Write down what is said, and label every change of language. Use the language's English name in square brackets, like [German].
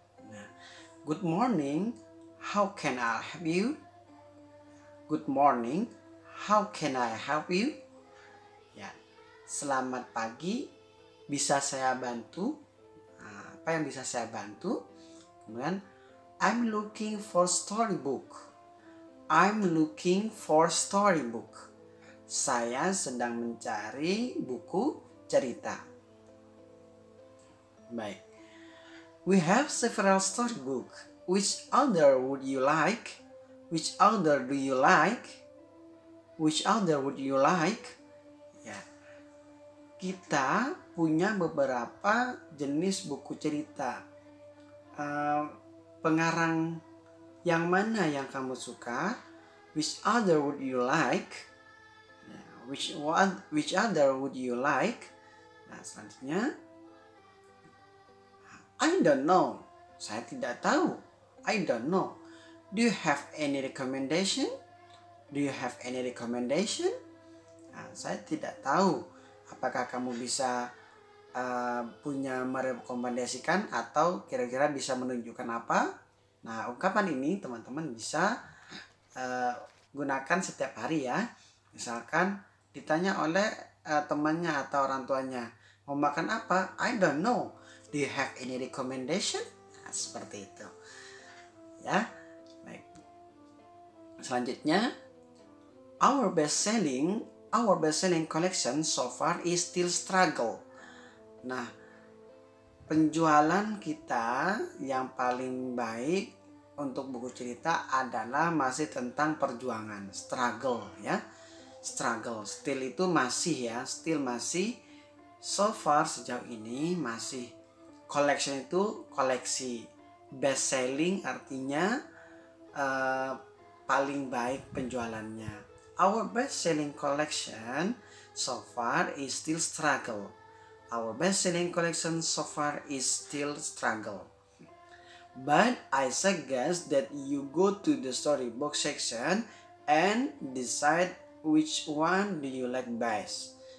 [English] Nah, good morning. How can I help you? Good morning. How can I help you? [Indonesian] Ya, selamat pagi. Bisa saya bantu? Apa yang bisa saya bantu? Kemudian, [English] I'm looking for storybook. I'm looking for storybook. [Indonesian] Saya sedang mencari buku cerita. Baik. [English] We have several storybooks. Which author would you like? Which author do you like? Which author would you like? [Indonesian] Ya, kita punya beberapa jenis buku cerita. Pengarang yang mana yang kamu suka? [English] Which author would you like? Which author would you like? [Indonesian] Nah, selanjutnya, [English] I don't know. [Indonesian] Saya tidak tahu. [English] I don't know. Do you have any recommendation? Do you have any recommendation? [Indonesian] Nah, saya tidak tahu. Apakah kamu bisa punya merekomendasikan atau kira-kira bisa menunjukkan apa? Nah, ungkapan ini teman-teman bisa gunakan setiap hari ya. Misalkan ditanya oleh temannya atau orang tuanya, mau makan apa? [English] I don't know. Do you have any recommendation? [Indonesian] Nah, seperti itu. Ya, baik. Selanjutnya, [English] our best selling collection so far is still struggle. [Indonesian] Nah, penjualan kita yang paling baik untuk buku cerita adalah masih tentang perjuangan, struggle ya. Struggle, still itu masih ya, still masih. [English] So far [Indonesian] sejauh ini masih. Collection itu koleksi. [English] Best selling [Indonesian] artinya paling baik penjualannya. [English] Our best selling collection so far is still struggle. Our best selling collection so far is still struggle. But I suggest that you go to the storybook section and decide which one do you like best.